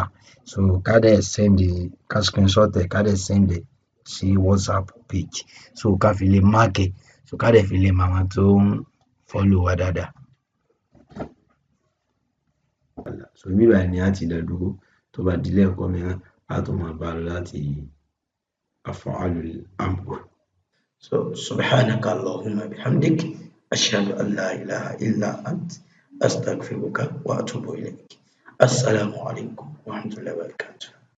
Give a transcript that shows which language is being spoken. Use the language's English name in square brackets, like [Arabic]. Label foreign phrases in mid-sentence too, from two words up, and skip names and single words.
[Yoruba] So ká dẹ̀ send ká screenshot ẹ̀ ká dẹ̀ send ẹ̀ sí WhatsApp page so ká fi lè mark ẹ̀ so ká dẹ̀ fi lè mọ àwọn tó ń follow wa dáadáa. So bí báyìí ni a ti dá dúró tó bá di lẹ́ẹ̀kọ́ mìíràn a tún máa bá lọ láti [Arabic] أفعال الأمر. So سبحانك اللهم وبحمدك أشهد أن لا إله إلا أنت أستغفرك وأتوب إليك. السلام عليكم ورحمة الله وبركاته.